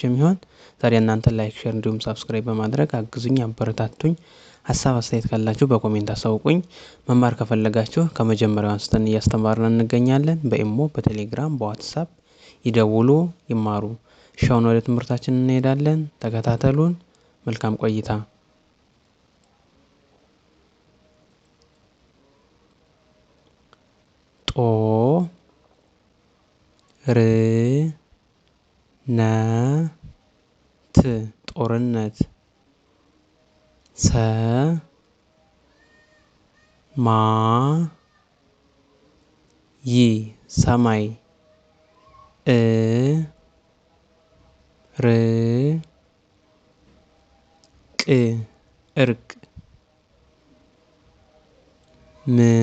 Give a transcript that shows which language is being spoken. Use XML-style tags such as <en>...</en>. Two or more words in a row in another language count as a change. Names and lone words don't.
<am>የሚሆን። ዛሬ እናንተ</am> <en>like, share</en> <am>እንዲሁም ሰብስክራይብ በማድረግ አግዙኝ፣ አበረታቱኝ። ሀሳብ አስተያየት ካላችሁ በኮሜንት አሳውቁኝ። መማር ከፈለጋችሁ ከመጀመሪያው አንስተን እያስተማርን እንገኛለን። በኢሞ፣ በቴሌግራም፣ በዋትስአፕ ይደውሉ፣ ይማሩ። አሁን ወደ ትምህርታችን እንሄዳለን። ተከታተሉን። መልካም ቆይታ። ጦ ር ነ ት ጦርነት ሰ ማ ይ ሰማይ እ ር ቅ እርቅ ም</am>